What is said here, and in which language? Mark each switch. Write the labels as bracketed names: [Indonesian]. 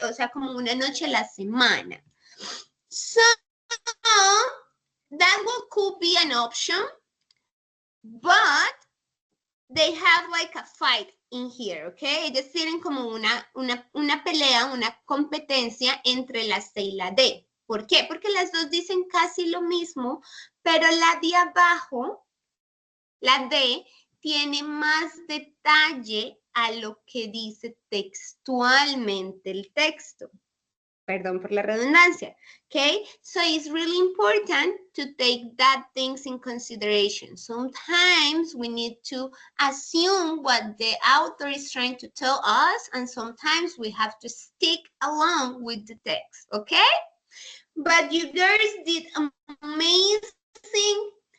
[Spanish] O sea, como una noche a la semana. [English] So that could be an option, but they have like a fight in here, okay? [Spanish] Ellos tienen como una pelea, una competencia entre la C y la D. ¿Por qué? Porque las dos dicen casi lo mismo, pero la de abajo, la D, tiene más detalle a lo que dice textualmente el texto. Perdón por la redundancia, okay? [English] So it's really important to take that things in consideration. Sometimes we need to assume what the author is trying to tell us, and sometimes we have to stick along with the text, okay? But you girls did amazing.